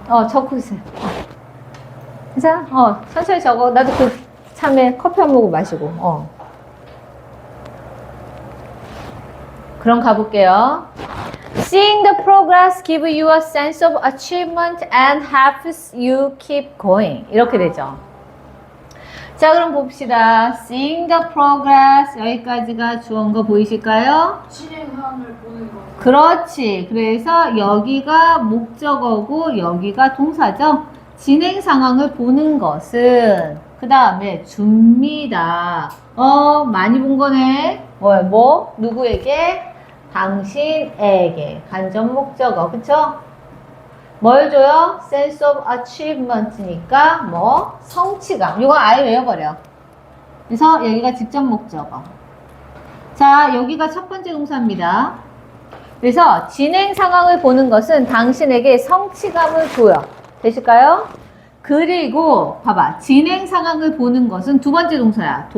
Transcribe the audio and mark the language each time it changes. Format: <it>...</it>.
<ko>적고 있어요. 괜찮아? 천천히 적어. 나도 참에 커피 한 모금 마시고, 그럼 가볼게요.</ko> <en>Seeing the progress give you a sense of achievement and helps you keep going.</en> <ko>이렇게 되죠. 자, 그럼 봅시다.</ko> <en>Seeing the progress.</en> <ko>여기까지가 주어인 거 보이실까요? 진행함을 보는 거. 그렇지. 그래서 여기가 목적어고 여기가 동사죠. 진행 상황을 보는 것은 그 다음에 줍니다. 많이 본 거네. 누구에게? 당신에게. 간접 목적어. 그쵸? 뭘 줘요?</ko> <en>sense of achievement니까</en> <ko>성취감. 이거 아예 외워버려. 그래서 여기가 직접 목적어. 자, 여기가 첫 번째 동사입니다. 그래서 진행 상황을 보는 것은 당신에게 성취감을 줘요. 되실까요? 그리고 봐봐. 진행 상황을 보는 것은 두 번째 동사야.</ko>